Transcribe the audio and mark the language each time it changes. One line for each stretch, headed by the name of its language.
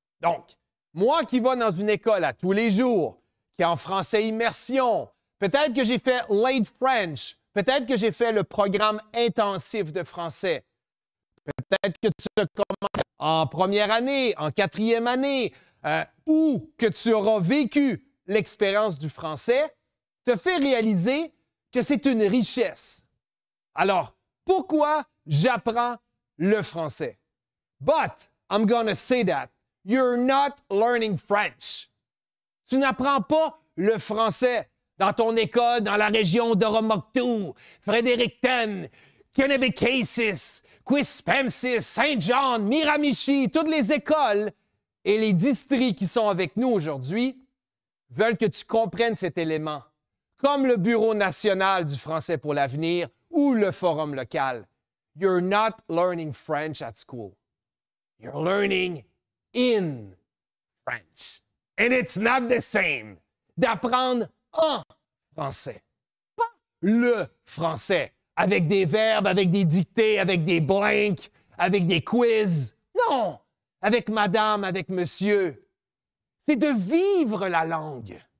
French: Donc, moi qui vais dans une école à tous les jours, qui est en français immersion, peut-être que j'ai fait Late French, peut-être que j'ai fait le programme intensif de français, peut-être que tu commences en première année, en quatrième année, ou que tu auras vécu l'expérience du français, te fait réaliser que c'est une richesse. Alors, pourquoi j'apprends le français?
English: But, I'm gonna say that, you're not learning French.
French: Tu n'apprends pas le français dans ton école, dans la région d'Oromocto, Fredericton, Kennebecasis, Quispamsis, Saint-John, Miramichi, toutes les écoles et les districts qui sont avec nous aujourd'hui veulent que tu comprennes cet élément, comme le Bureau national du Français pour l'avenir ou le Forum local.
English: You're not learning French at school. You're learning in French. And it's not the same
French: d'apprendre en français, pas le français, avec des verbes, avec des dictées, avec des blanks, avec des quiz. Non, avec madame, avec monsieur. C'est de vivre la langue.